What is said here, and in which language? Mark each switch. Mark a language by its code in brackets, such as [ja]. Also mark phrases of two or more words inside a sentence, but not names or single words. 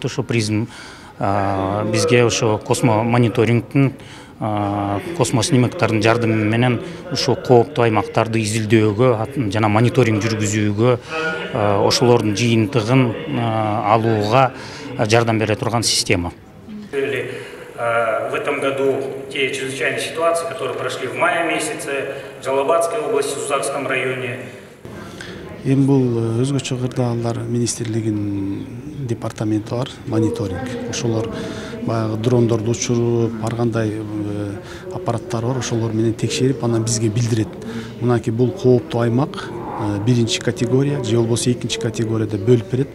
[ky] Ошо призм бизге ошо космо мониторингтин, космо снимоктардын жардамы менен ушул кооптуу аймактарды изилдөөгө жана мониторинг жүргүзүүгө, ошолордун жыйынтыгын алууга жардам бере турган система. [ru] В этом году те чрезвычайные ситуации, которые прошли в мае месяце в Жалалабадской области, в Сузакском районе. [ky] Эми бул өзгөчө кырдаалдар министрлигинин департаменти бар, мониторинг. Ошолор баягы дрондорду учуруп, ар кандай аппараттар бар, ошолор менен текшерип, анан бизге билдирет. Мынакей бул кооптуу аймак, 1-чи категория же болбосо 2-чи категорияда бөлүп берет.